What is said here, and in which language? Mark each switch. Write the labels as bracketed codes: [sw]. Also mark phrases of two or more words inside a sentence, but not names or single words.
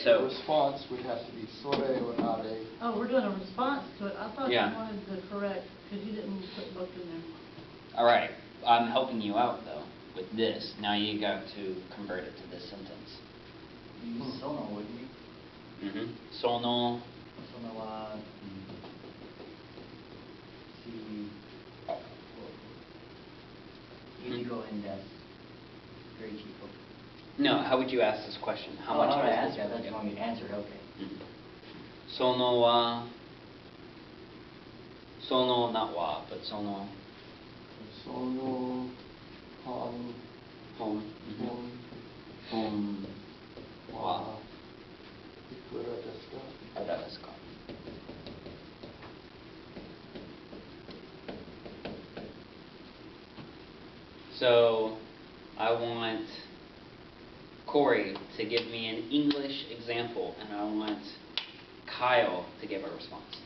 [en] The so, response would have to be sore or are. Oh, we're doing a response to it. I thought you Yeah. wanted to correct, because you didn't put book in there. All right, I'm helping you out though with this. Now you got to convert it to this sentence. Use sono, wouldn't you? Sono. [ja] そのは一五円です. [en] Very chico. No, how would you ask this question? How much how would I is ask this? that? That's wrong. You answered. Okay. [ja] そのは。その not wa, but sono. その本本。本は. いくらですか? いくらですか? [en] So, I want Corey to give me an English example, and I want Kyle to give a response.